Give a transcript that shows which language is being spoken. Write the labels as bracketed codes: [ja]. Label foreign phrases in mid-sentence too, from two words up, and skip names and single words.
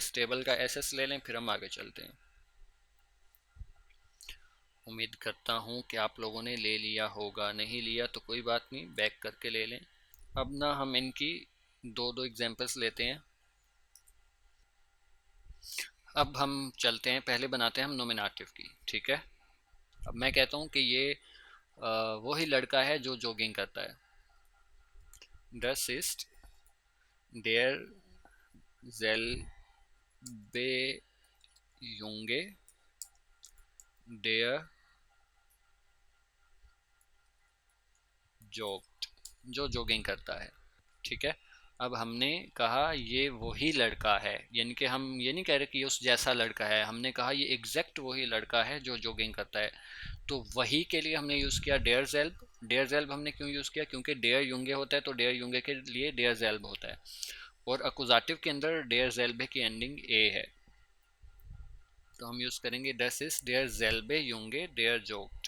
[ur] اس ٹیبل کا ایس ایس لے لیں پھر ہم آگے چلتے ہیں۔ امید کرتا ہوں کہ آپ لوگوں نے لے لیا ہوگا، نہیں لیا تو کوئی بات نہیں، بیک کر کے لے لیں. اب نا ہم ان کی دو دو ایگزامپلز لیتے ہیں. اب ہم چلتے ہیں، پہلے بناتے ہیں ہم نومینیٹو کی. ٹھیک ہے. اب میں کہتا ہوں کہ یہ وہی لڑکا ہے جو جاگنگ کرتا ہے. [de] Das ist der selbe Junge, der joggt, [ur] جو جاگنگ کرتا ہے۔ ٹھیک ہے. اب ہم نے کہا یہ وہی لڑکا ہے، یعنی کہ ہم یہ نہیں کہہ رہے کہ اس جیسا لڑکا ہے، ہم نے کہا یہ ایگزیکٹ وہی لڑکا ہے جو جاگنگ کرتا ہے. تو وہی کے لیے ہم نے یوز کیا [de] der selb. der selb [ur] ہم نے کیوں یوز کیا? کیونکہ [de] der Junge [ur] ہوتا ہے تو [de] der Junge [ur] کے لیے [de] der selb [ur] ہوتا ہے، اور اکوزاٹیو کے اندر [de] der selbe [ur] کی اینڈنگ اے ہے تو ہم یوز کریں گے [de] das ist der selbe Junge der joggt.